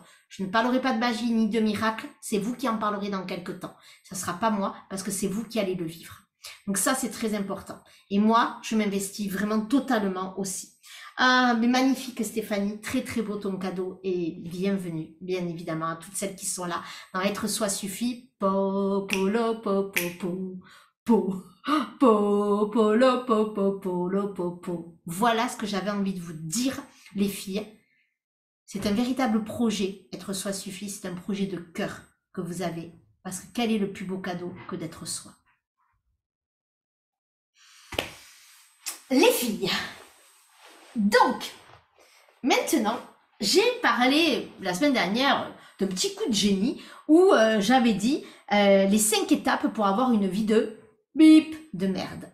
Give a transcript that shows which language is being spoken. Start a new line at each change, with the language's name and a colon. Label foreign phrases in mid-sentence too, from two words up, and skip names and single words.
French: Je ne parlerai pas de magie ni de miracle, c'est vous qui en parlerez dans quelques temps. Ça ne sera pas moi, parce que c'est vous qui allez le vivre. Donc ça, c'est très important. Et moi, je m'investis vraiment totalement aussi. Ah, mais magnifique Stéphanie, très très beau ton cadeau et bienvenue, bien évidemment, à toutes celles qui sont là dans Être Soi Suffit. Po, po, lo, po, po, po, po. Po, po, lo, po, po, po, lo, po, po. Voilà ce que j'avais envie de vous dire, les filles. C'est un véritable projet. Être Soi Suffit, c'est un projet de cœur que vous avez. Parce que quel est le plus beau cadeau que d'être soi? Les filles. Donc, maintenant, j'ai parlé la semaine dernière de petits coups de génie où j'avais dit les 5 étapes pour avoir une vie de bip de merde.